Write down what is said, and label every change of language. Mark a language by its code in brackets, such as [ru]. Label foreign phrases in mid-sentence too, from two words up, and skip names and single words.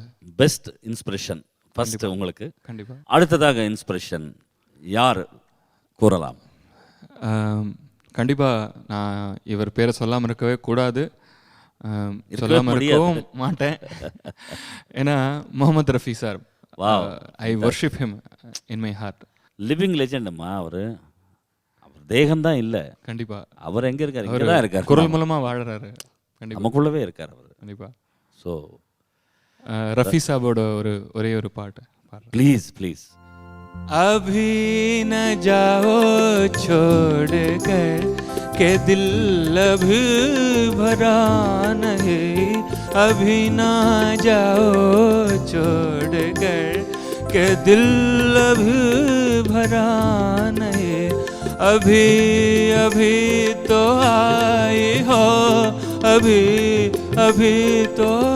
[en] best inspiration first உங்களுக்கு. [ta] கண்டிப்பாக. அடுத்ததாக இன்ஸ்பிரேஷன் யார் கூறலாம்? கண்டிப்பாக நான் இவர் பேரை சொல்லாமல் இருக்கவே கூடாது, சொல்லாமல் இருக்கவும் மாட்டேன். ஏன்னா முகமது ரஃபி சார், [en] I worship him in my heart. living legendma [ta] அவர் தேகம்தான் இல்லை. கண்டிப்பாக. அவர் எங்கே இருக்கார்? இங்கே தான் இருக்கார், குரல் மூலமாக வாழறாரு. கண்டிப்பாக நமக்குள்ளவே இருக்கார் அவர். கண்டிப்பாக. ஸோ ரஃபி சாபோட ஒரே ஒரு பாட்டு [en] please please. [hi] अभी न जाओ छोड़ कर के दिल अभी भरा नहीं, अभी न जाओ छोड़ कर के दिल अभी भरा नहीं, अभी अभी तो आई हो, अभी अभी तो